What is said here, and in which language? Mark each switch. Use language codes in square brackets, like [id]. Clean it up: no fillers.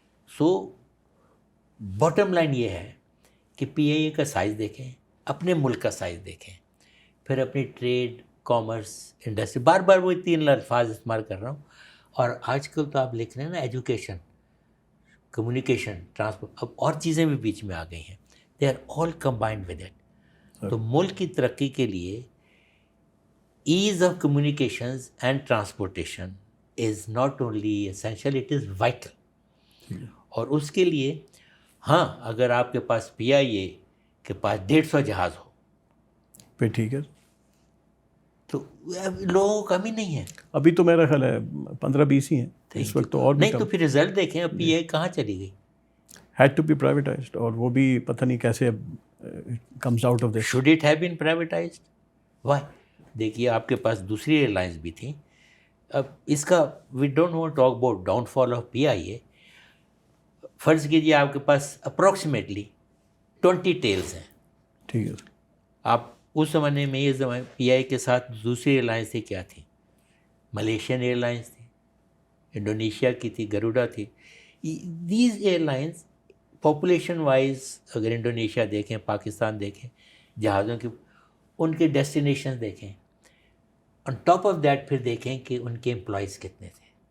[ur] سو bottom line یہ ہے کہ پی آئی اے کا سائز دیکھیں، اپنے ملک کا سائز دیکھیں، پھر اپنی ٹریڈ، کامرس، انڈسٹری، بار بار وہ 3 الفاظ استعمال کر رہا ہوں. اور آج کل تو آپ لکھ رہے ہیں نا ایجوکیشن، کمیونیکیشن، ٹرانسپورٹ، اب اور چیزیں بھی بیچ میں آ گئی ہیں. [en] They are all combined with it. [ur] تو ملک کی ترقی کے لیے [en] ease of communications and transportation is not only essential, it is vital. [ur] اور اس کے لیے ہاں اگر آپ کے پاس پی آئی اے کے پاس 150 جہاز ہو پھر ٹھیک ہے. تو لوگوں کو کمی نہیں ہے. ابھی تو میرا خیال ہے 15-20 ہی ہیں اس وقت, تو اور بھی نہیں تو پھر رزلٹ دیکھیں اب پی آئی کہاں چلی گئی. [en] had to be privatized, [ur] اور وہ بھی پتہ نہیں کیسے [en] comes out of this. Should it have been privatized? Why? [ur] دیکھیے آپ کے پاس دوسری ایئر لائنس بھی تھیں. اب اس کا [en] we don't want to talk about downfall of P I A. [ur] فرض کیجیے آپ کے پاس اپروکسیمیٹلی 20 ٹیلز ہیں. ٹھیک ہے. آپ اس زمانے میں یہ زمانے پی آئی کے ساتھ دوسری ایئر لائنس تھی کیا تھی؟ ملیشین ایئر لائنس تھی, انڈونیشیا کی تھی, گروڈا تھی. These year lines population wise اگر انڈونیشیا دیکھیں, پاکستان دیکھیں, جہازوں کی ان کے ڈیسٹینیشن دیکھیں, [en] on top of that [ur] پھر دیکھیں کہ ان کے امپلائیز کتنے تھے.